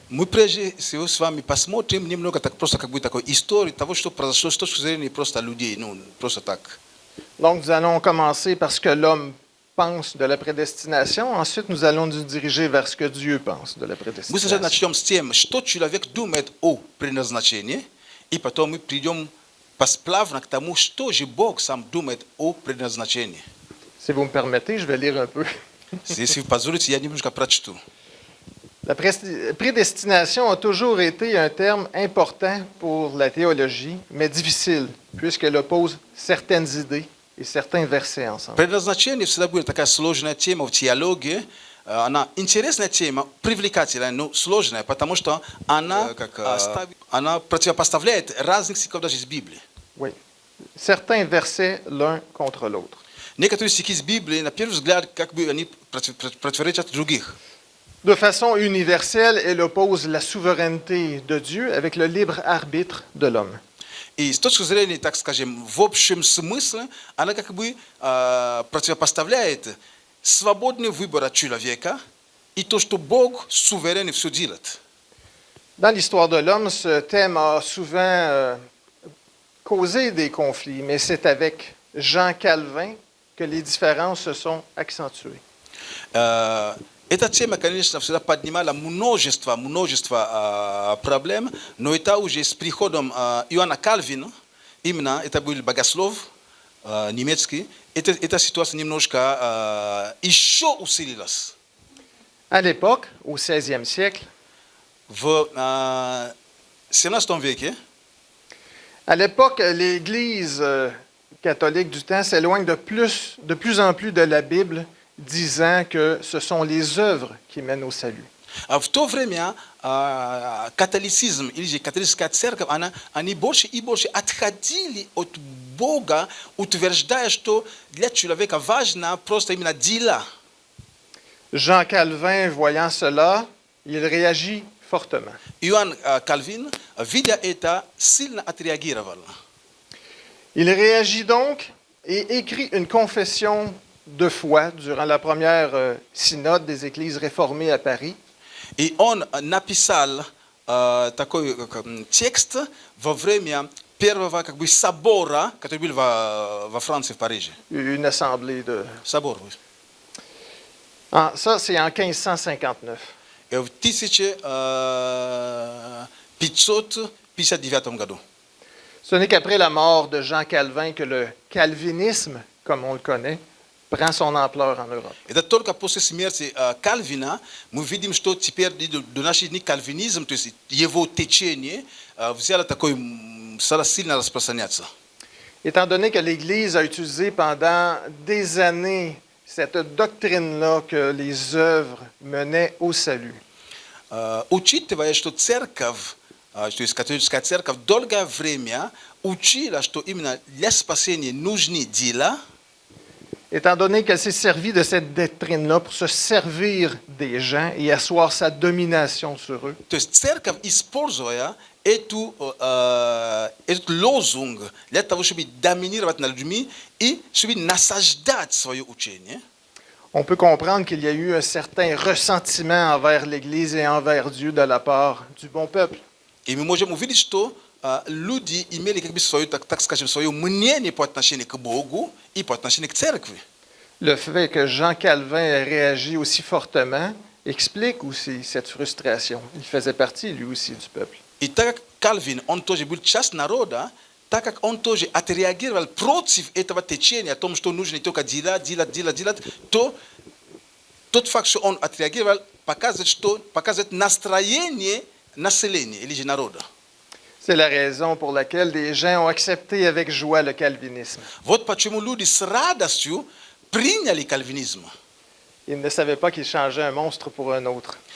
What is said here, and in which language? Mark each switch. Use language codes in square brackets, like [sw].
[ru] Мы прежде всего с вами посмотрим немного так просто как бы такой историю того, что произошло с точки зрения просто людей, просто так. [fr] Donc nous allons commencer par ce que l'homme pense de la prédestination. Ensuite, nous allons nous diriger vers ce que Dieu pense de la [ru] Мы сначала [fr] prédestination. [ru] начнем с тем, что человек думает о предназначении, и потом мы придем посплавно к тому, что же Бог сам думает о предназначении. [fr] Si vous me permettez, je vais lire un peu. [ru] Если вы позволите, я немножко прочту. [fr] La prédestination a toujours été un terme important pour la théologie, mais difficile, puisqu'elle oppose certaines idées et certains versets ensemble. [ru] Предназначение всегда будет такая сложная тема в теологии. Она интересная тема, привлекательная, но сложная, потому что она противопоставляет разных стихов даже из Библии. [fr] Oui. Certains versets l'un contre l'autre. [ru] Некоторые стихи из Библии, на первый взгляд, как бы они противоречат других. [fr] De façon universelle, elle oppose la souveraineté de Dieu avec le libre arbitre de l'homme. [ru] И с точки зрения, так скажем, в общем смысле, она как бы противопоставляет свободный выбор человека и то, что Бог суверен и все делает. [fr] Dans l'histoire de l'homme, ce thème a souvent causé des conflits, mais c'est avec Jean Calvin que les différences se sont accentuées. [ru] Эта тема, конечно, всегда поднимала множество проблем, но это уже с приходом Иоанна Кальвина, именно это был богослов немецкий, эта ситуация немножко еще усилилась. [fr] À l'époque, au 16e siècle, [ru] В 17 веке [fr] à l'époque, l'Église catholique du temps s'éloigne de plus en plus de la Bible, disant que ce sont les œuvres qui mènent au salut. [ru] в то время католицизм или же католическая церковь, они больше и больше отходили от Бога, утверждая, что для человека важно просто именно дела. [fr] Jean Calvin, voyant cela, il réagit fortement. [ru] Иоанн Кальвин, видя это, сильно отреагировал. [fr] Il réagit donc et écrit une confession de foi durant la première synode des Églises réformées à Paris. [ru] И он написал такой текст во время первого как бы собора, который был во Франции, в Париже. [fr] Une assemblée de... [ru] Собор. [fr] Ah, ça, c'est en 1559. [ru] И в 1559 году. [fr] Ce n'est qu'après la mort de Jean Calvin que le calvinisme, comme on le connaît, prend son ampleur en Europe. [ru] Это только после смерти Кальвина мы видим, что теперь до наших дней кальвинизм, то есть его течение, взяло такой, стало сильно распространяться. [fr] Étant donné que l'Église a utilisé pendant des années cette doctrine-là que les œuvres menaient au salut, [ru] Учитывая, что церковь, то есть католическая церковь, долгое время учила, что именно для спасения нужны дела, [fr] étant donné qu'elle s'est servie de cette doctrine-là pour se servir des gens et asseoir sa domination sur eux, [ru] то есть церковь, используя этот лозунг для того, чтобы доминировать над людьми и чтобы насаждать свое учение, [fr] on peut comprendre qu'il y a eu un certain ressentiment envers l'Église et envers Dieu de la part du bon peuple. [ru] и мы можем увидеть, что люди имели как бы свою, так скажем, свое мнение по отношению к Богу и по отношению к церкви. [fr] Le fait que Jean Calvin ait réagi aussi fortement explique aussi cette frustration. Il faisait partie, lui aussi, du peuple. [ru] И так как Кальвин, он тоже был часть народа, так как он тоже отреагировал против этого течения, о том, что нужно только делать, то тот факт, что он отреагировал, показывает настроение населения или же народа. [fr] C'est la raison pour laquelle des gens ont accepté avec joie le calvinisme. [ru] Вот почему люди с радостью приняли кальвинизм. [fr] Ils ne savaient pas qu'ils changeaient un monstre pour un autre.